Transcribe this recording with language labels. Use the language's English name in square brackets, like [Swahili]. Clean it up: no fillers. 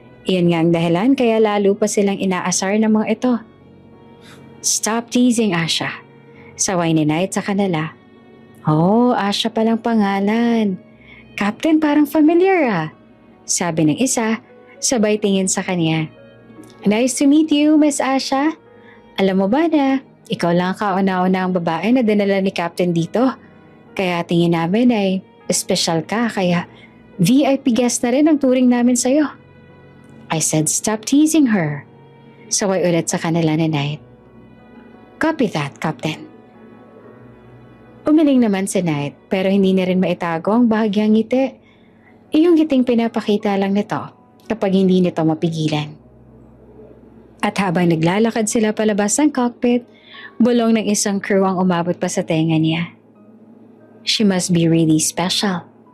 [Filipino] Iyon nga ang dahilan kaya lalo pa silang inaasar ng mga ito. [English] Stop teasing, [Filipino] Asha. Saway ni Knight sa kanila. Oh, Asha palang pangalan. Captain, parang familiar ah. Sabi ng isa, sabay tingin sa kanya. [English] Nice to meet you, Miss Asha. [Filipino] Alam mo ba na, ikaw lang ang kauna-una ang babae na dinala ni Captain dito. Kaya tingin namin ay special ka, kaya VIP guest na rin ang turing namin sa'yo. [English] I said stop teasing her. [Filipino] Saway ulit sa kanila ni Knight. [English] Copy that, Captain. [Filipino] Umiling naman si Knight pero hindi na rin maitago ang bahagyang ngiti. Iyong ngiting pinapakita lang nito kapag hindi nito mapigilan. At habang naglalakad sila palabas ng cockpit, bulong ng isang crew ang umabot pa sa tenga niya. [English] She must be really special.